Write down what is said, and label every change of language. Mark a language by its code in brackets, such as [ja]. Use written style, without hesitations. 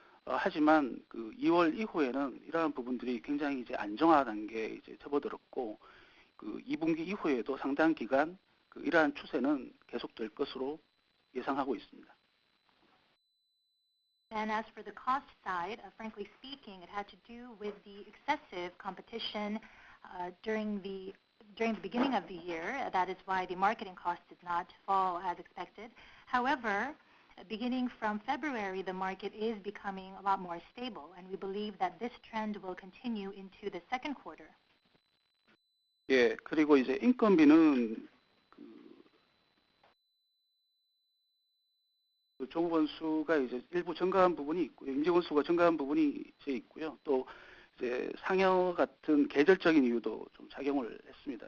[ko] 하지만 그 2월 이후에는 이러한 부분들이 굉장히 이제 안정화 단계에 이제 접어들었고, 그 2분기 이후에도 상당 기간 이러한 추세는 계속될 것으로 예상하고 있습니다. [en] And as for the cost side, frankly speaking, it had to do with the excessive competition during the beginning of the year. That is why the marketing costs did not fall as expected. However, beginning from February, the market is becoming a lot more stable, and we believe that this trend will continue into the second quarter. [ko] 예, 그리고 이제 인건비는 그 종업원수가 이제 일부 증가한 부분이 있고요. 임직원수가 증가한 부분이 이제 있고요. 또 이제 상여 같은 계절적인 이유도 좀 작용을 했습니다.